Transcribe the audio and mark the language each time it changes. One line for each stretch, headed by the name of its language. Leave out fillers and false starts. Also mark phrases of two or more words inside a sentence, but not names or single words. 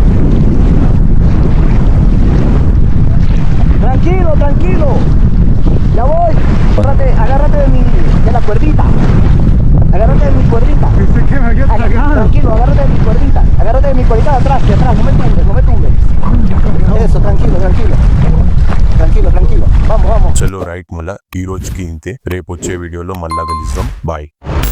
Spanish: Tranquilo, ya voy. Agárrate de la cuerdita. Agárrate de mi cuerdita. Tranquilo, agárrate de mi cuerdita. Agárrate de mi cuerdita de atrás, no me tumbes. Eso, tranquilo. Vamos.
Telugu: రైట్ మళ్ళా ఈ రోజుకి ఇంతే. రేపు వచ్చే వీడియోలో మళ్ళా కలుద్దాం. బాయ్.